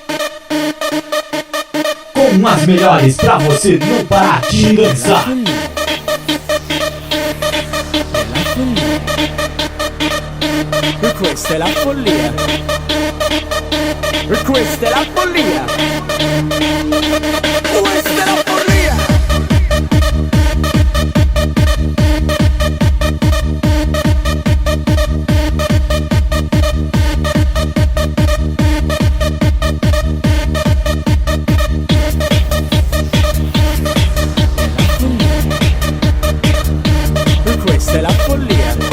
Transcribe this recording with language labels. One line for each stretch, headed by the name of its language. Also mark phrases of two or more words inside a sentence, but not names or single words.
Portuguese: Com as melhores pra você não parar de dançar.
Italian: Questa è la follia. Questa è la follia. Questa è la follia. Questa è la follia.